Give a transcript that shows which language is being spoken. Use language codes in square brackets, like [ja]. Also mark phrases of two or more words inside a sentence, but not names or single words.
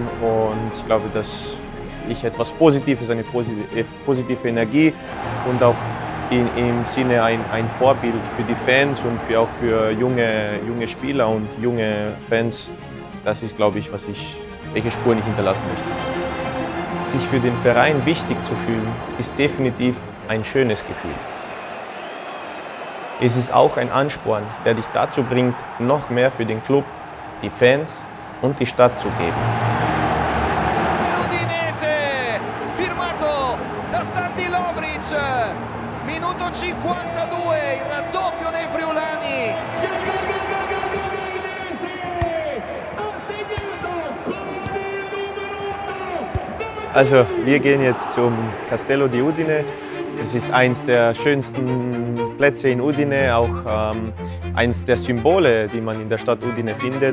[de] Und ich glaube, dass ich etwas Positives, eine positive Energie und auch im Sinne ein Vorbild für die Fans und auch für junge Spieler und junge Fans, das ist, glaube ich, welche Spuren ich hinterlassen möchte. Sich für den Verein wichtig zu fühlen, ist definitiv ein schönes Gefühl. Es ist auch ein Ansporn, der dich dazu bringt, noch mehr für den Club, die Fans und die Stadt zu geben. [it] Udinese, firmato da Sandi Lovrić, minuto 52, il raddoppio dei Friulani. [de] Also, wir gehen jetzt zum Castello di Udine. Das ist eins der schönsten Plätze in Udine, auch eins der Symbole, die man in der Stadt Udine findet.